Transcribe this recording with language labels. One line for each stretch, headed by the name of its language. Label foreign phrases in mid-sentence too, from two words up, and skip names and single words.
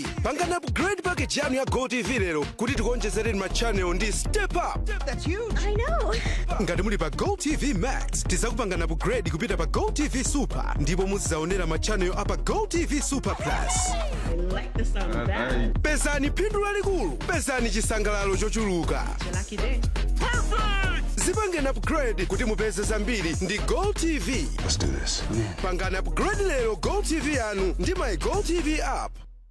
Nyanja: Pangana upgrade package yanu ya GoTV lero kuti tikuonjezereni ma channel ndi
English: step up. That's huge. I know.
Nyanja: Ngati muli pa GoTV Max tizakupangana upgrade kupita pa GoTV Super ndipo muzizaonera ma channel apa GoTV Super Plus.
English: I like the sound of that.
Nyanja: Pesani phindu lalikulu, pesani chisangalalo chochuluka.
English: Lucky day. Perfect!
Nyanja: Zipangeni upgrade kuti mupeze zambiri ndi GoTV.
English: Let's do this.
Nyanja: Pangana upgrade lero GoTV yanu ndi
English: my GoTV app.